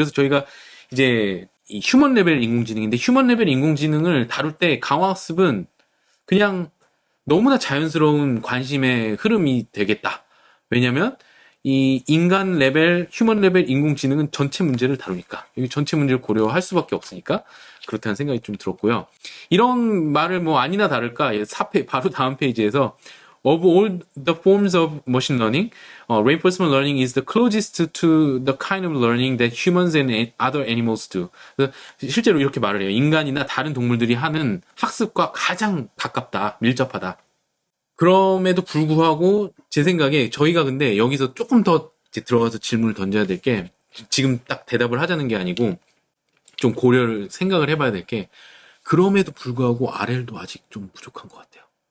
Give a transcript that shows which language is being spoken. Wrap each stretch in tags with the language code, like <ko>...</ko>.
<ko>그래서 저희가 이제 이 휴먼 레벨 인공지능인데 휴먼 레벨 인공지능을 다룰 때 강화학습은 그냥 너무나 자연스러운 관심의 흐름이 되겠다. 왜냐면 이 인간 레벨, 휴먼 레벨 인공지능은 전체 문제를 다루니까 여기 전체 문제를 고려할 수밖에 없으니까 그렇다는 생각이 좀 들었고요. 이런 말을 뭐 아니나 다를까 4페 바로 다음 페이지에서</ko> <en>Of all the forms of machine learning, reinforcement learning is the closest to the kind of learning that humans and other animals do.</en> <ko>그래서 실제로 이렇게 말을 해요. 인간이나 다른 동물들이 하는 학습과 가장 가깝다, 밀접하다. 그럼에도 불구하고 제 생각에 저희가 근데 여기서 조금 더 이제 들어가서 질문을 던져야 될 게 지금 딱 대답을 하자는 게 아니고 좀 생각을 해봐야 될 게 그럼에도 불구하고 RL도 아직 좀 부족한 것 같아요.</ko>